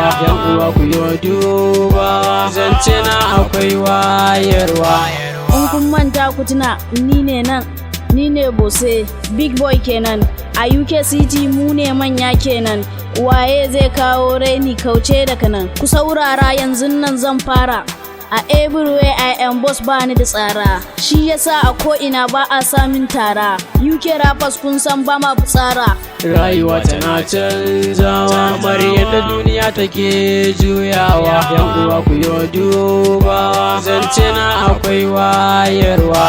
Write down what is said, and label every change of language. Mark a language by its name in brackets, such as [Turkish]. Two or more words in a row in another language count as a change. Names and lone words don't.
[Hausa] Yan uwa ku yi dubawa, zance na akwai wayarwa. In kun manta ku tuna ni ne Bose Big Boy kenan, a UK City mu ne manya kenan. Waye zai kawo raini kauce daga nan? Ku saurara yanzu nan zan fara. [English] A everywhere I am boss, [Hausa] bani da tsara, shi yasa a ko'ina ba a samin tara. UK rappers kun san ba ma tsara. Rayuwa tana canzawa, Maryam da duniya take juyawa. Yan uwa ku yi dubawa, zance na akwai wayarwa.